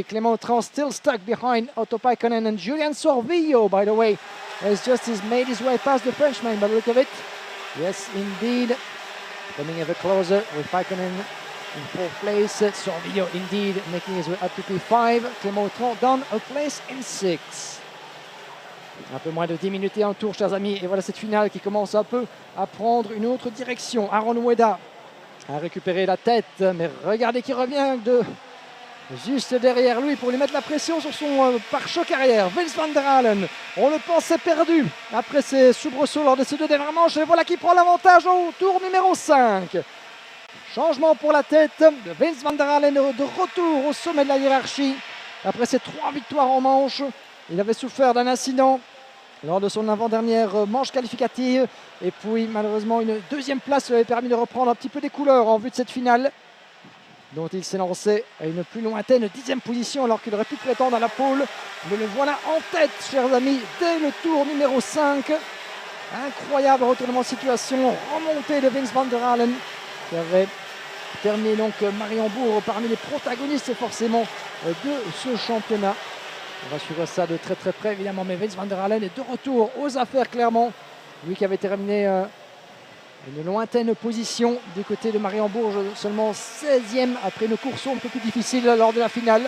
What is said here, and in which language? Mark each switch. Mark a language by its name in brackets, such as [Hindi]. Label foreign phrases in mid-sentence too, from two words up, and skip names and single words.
[English] Clément Autran still stuck behind Otto Paikanen. And Julian Sorvillo, by the way, has just made his way past the Frenchman by the look of it. Yes, indeed. Coming ever closer with Paikanen in fourth place. Sorvillo indeed making his way up to P5. Clément Autran down a place in 6. [French] Un peu moins de 10 minutes et un tour, chers amis. Et voilà cette finale qui commence un peu à prendre une autre direction. Aaron Ueda a récupéré la tête, mais regardez qui revient juste derrière lui pour lui mettre la pression sur son pare-choc arrière. Vince van der Halen, on le pensait perdu après ses soubresauts lors de ces 2 dernières manches. Et voilà qui prend l'avantage au tour numéro 5. Changement pour la tête de Vince van der Halen de retour au sommet de la hiérarchie. Après ses 3 victoires en manche, il avait souffert d'un incident lors de son avant-dernière manche qualificative. Et puis malheureusement une 2e place lui avait permis de reprendre un petit peu des couleurs en vue de cette finale, dont il s'est lancé à une plus lointaine 10e position alors qu'il aurait pu prétendre à la pole. Mais le voilà en tête, chers amis, dès le tour numéro 5. Incroyable retournement de situation, remontée de Vince van der Halen qui avait terminé donc Mariembourg parmi les protagonistes forcément de ce championnat. On va suivre ça de très très près évidemment, mais Vince van der Halen est de retour aux affaires clairement. Lui qui avait terminé une lointaine position du côté de Mariembourg, seulement 16e après une course un peu plus difficile lors de la finale.